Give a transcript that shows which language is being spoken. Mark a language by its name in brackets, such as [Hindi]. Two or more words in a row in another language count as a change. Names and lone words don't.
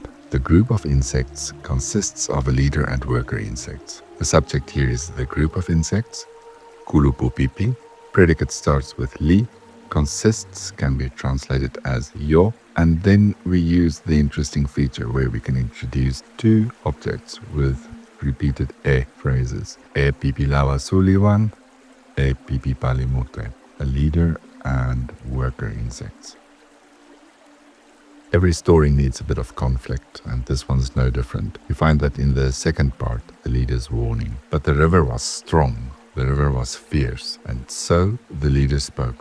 [English] The group of insects consists of a leader and worker insects. The subject here is the group of insects, [Toki Pona] kulupu pipi. [English] Predicate starts with li. Consists can be translated as yo. And then we use the interesting feature where we can introduce two objects with repeated e phrases. [Toki Pona] E pipilawa suliwan, e pipipalimute, [English] a leader and worker insects. Every story needs a bit of conflict, and this one's no different. You find that in the second part, the leader's warning. But the river was strong, the river was fierce, and so the leader spoke.